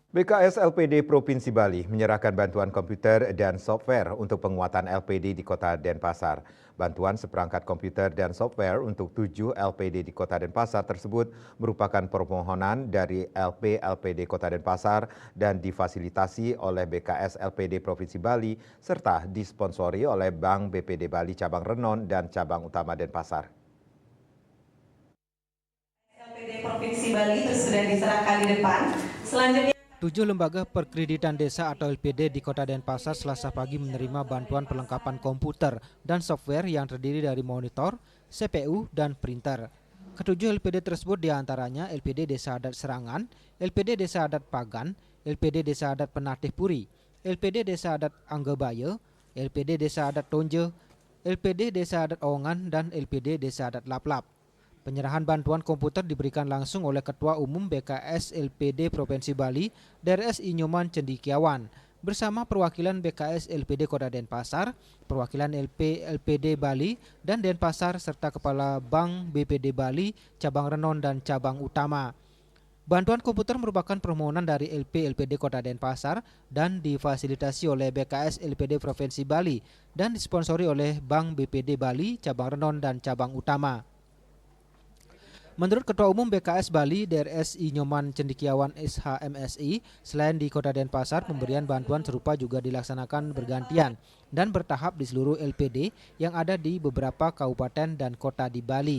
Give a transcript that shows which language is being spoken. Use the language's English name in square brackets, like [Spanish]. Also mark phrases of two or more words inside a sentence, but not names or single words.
[Indonesian] BKS LPD Provinsi Bali menyerahkan bantuan komputer dan software untuk penguatan LPD di Kota Denpasar. Bantuan seperangkat komputer dan software untuk 7 LPD di Kota Denpasar tersebut merupakan permohonan dari LPD Kota Denpasar dan difasilitasi oleh BKS LPD Provinsi Bali serta disponsori oleh Bank BPD Bali Cabang Renon dan Cabang Utama Denpasar. LPD Provinsi Bali sudah diserahkan di depan. Selanjutnya 7 lembaga perkreditan desa atau LPD di Kota Denpasar Selasa pagi menerima bantuan perlengkapan komputer dan software yang terdiri dari monitor, CPU, dan printer. Ketujuh LPD tersebut diantaranya LPD Desa Adat Serangan, LPD Desa Adat Pagan, LPD Desa Adat Penatih Puri, LPD Desa Adat Anggebaya, LPD Desa Adat Tonje, LPD Desa Adat Owongan, dan LPD Desa Adat Laplap. Penyerahan bantuan komputer diberikan langsung oleh Ketua Umum BKS LPD Provinsi Bali, DRS Inyoman Cendikiawan, bersama perwakilan BKS LPD Kota Denpasar, perwakilan LPD Bali dan Denpasar, serta Kepala Bank BPD Bali, Cabang Renon dan Cabang Utama. Bantuan komputer merupakan permohonan dari LPD Kota Denpasar dan difasilitasi oleh BKS LPD Provinsi Bali dan disponsori oleh Bank BPD Bali, Cabang Renon dan Cabang Utama. Menurut Ketua Umum BKS Bali, DRS Inyoman Cendikiawan SHMSI, selain di Kota Denpasar, pemberian bantuan serupa juga dilaksanakan bergantian dan bertahap di seluruh LPD yang ada di beberapa kabupaten dan kota di Bali.